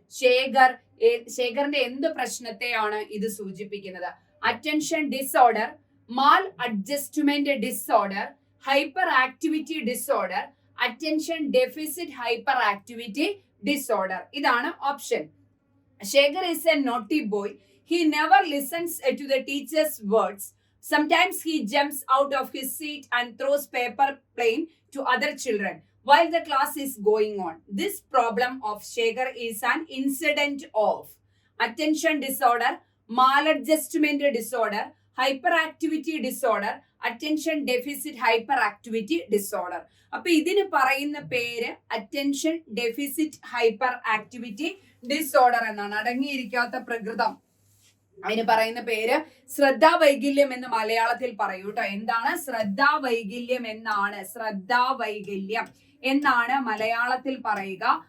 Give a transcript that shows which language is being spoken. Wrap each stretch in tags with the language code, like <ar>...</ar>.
<ml>ശേഖറിന്റെ എന്ത് പ്രശ്നത്തെയാണ് ഇത് സൂചിപ്പിക്കുന്നത്?</ml> <en>Attention disorder, maladjustment disorder, hyperactivity disorder, attention deficit hyperactivity disorder.</en> <ml>ഇതാണ് option.</ml> <en>Shekhar is a naughty boy. He never listens to the teacher's words. Sometimes he jumps out of his seat and throws paper plane to other children while the class is going on. This problem of Shekhar is an incident of attention disorder, maladjustment disorder, hyperactivity disorder, attention deficit hyperactivity disorder.</en> <ml>അപ്പൊ ഇതിന് പറയുന്ന പേര് attention deficit hyper activity disorder എന്നാണ്. അടങ്ങിയിരിക്കാത്ത പ്രകൃതം, അതിന് പറയുന്ന പേര് ശ്രദ്ധാവൈകല്യം എന്ന് മലയാളത്തിൽ പറയൂ കേട്ടോ. എന്താണ്? ശ്രദ്ധാവൈകല്യം എന്നാണ്. ശ്രദ്ധാവൈകല്യം എന്നാണ് മലയാളത്തിൽ പറയുക.</ml>